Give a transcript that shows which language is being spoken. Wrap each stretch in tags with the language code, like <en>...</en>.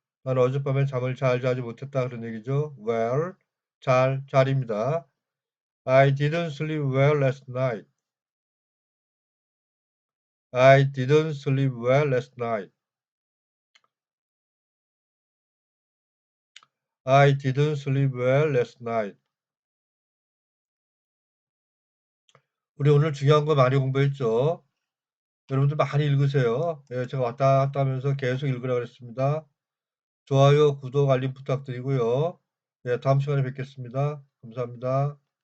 <ko>난 어젯밤에 잠을 잘 자지 못했다 그런 얘기죠. well, 잘입니다.</ko> <en>I didn't sleep well last night. I didn't sleep well last night. I didn't sleep well last night.</en> <ko>우리 오늘 중요한 거 많이 공부했죠? 여러분들 많이 읽으세요. 예, 제가 왔다 갔다 하면서 계속 읽으라 그랬습니다. 좋아요, 구독, 알림 부탁드리고요. 예, 다음 시간에 뵙겠습니다. 감사합니다.</ko>